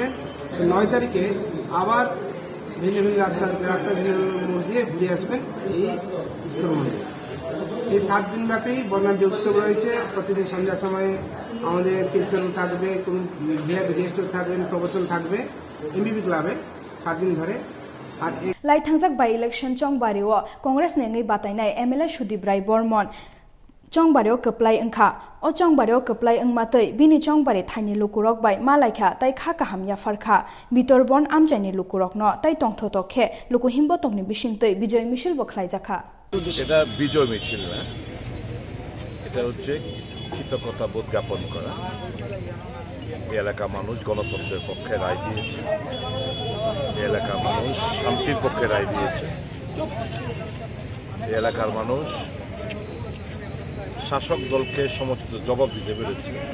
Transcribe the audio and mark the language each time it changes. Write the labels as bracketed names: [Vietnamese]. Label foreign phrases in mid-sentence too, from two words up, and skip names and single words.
[Bangla] 9 তারিখে আবার ভিন্ন ভিন্ন রাস্তা ভিন্ন মূর্তি দিয়ে ঘুরে আসবেন এই ইসকন মন্দির। এই 7 দিন ব্যাপী বর্ণাঢ্য উৎসব রয়েছে। প্রতিদিন সন্ধ্যার সময় আমাদের কীর্তন থাকবে, গেস্ট থাকবেন, প্রবচন থাকবে এমবিবি ক্লাবে 7 দিন ধরে। আর [Kok Borok] লাই থাংজাক বাই ইলেকশন চংবারিও কংগ্রেস নেङै बातायनाय एमएलए सुदीप राय बर्मन चंबारियाव कप्लाय ओंखा ओ चंबारियाव कप्लाय ओंमातै बिनि चंबारि थाइनि लुकुरक बाय मालायखा ताइ खा काहाम याफारखा बितरबन आमजायनि लुकुरकनो ताइ तंथतखे लुकु हिम्बतकनि बिसिंतै बिजय मिছিল बखलायजाखा। [Bangla] এটা বিজয় মিছিল না, এটা হচ্ছে কৃতজ্ঞতা বোধ জ্ঞাপন করা। এই এলাকার মানুষ গণতন্ত্রের পক্ষে রায় দিয়েছে, এই এলাকার মানুষ শান্তির পক্ষে রায় দিয়েছে, এই এলাকার মানুষ শাসক দলকে সমুচিত জবাব দিতে পেরেছে।